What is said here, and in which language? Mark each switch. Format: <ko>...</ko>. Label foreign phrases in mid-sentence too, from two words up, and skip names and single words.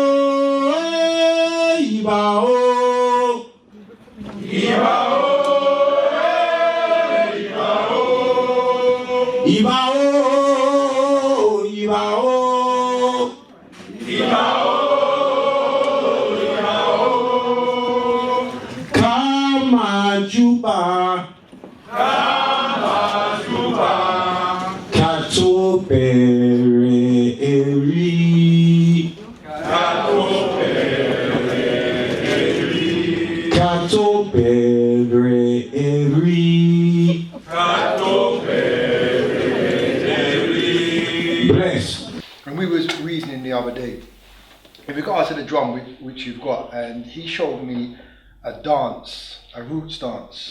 <en>Ibao, Ibao, Ibao, Ibao, Ibao, Kamajuba, Kamajuba, Katopere Eri. Bless. And we was reasoning the other day in regards to the drum which you've got, and he showed me a dance, a roots dance.</en>